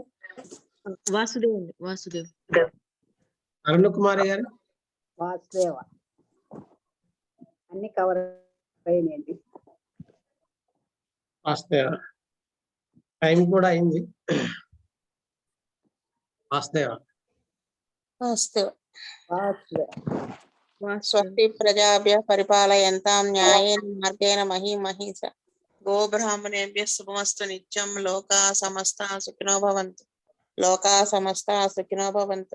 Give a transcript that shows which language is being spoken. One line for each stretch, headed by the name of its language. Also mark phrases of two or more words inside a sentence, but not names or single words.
Telugu: వాసుదేవ్ అండి. వాసుదేవ్. అరుణ్ కుమారి గారు. వాసుదేవ. అన్ని కవర్ అయినాయండి. వాస్తవ. టైం కూడా అయింది. వాస్తవ.
Sanskrit: స్వస్తి ప్రజాభ్య పరిపాలయంతాం న్యాయేన మార్గేణ మహీమహీష గోబ్రాహ్మణేభ్య శుభమస్తు నిత్యం. లోకా సమస్తా సుఖినో భవంతు. లోకా సమస్తా సుఖినో భవంతు.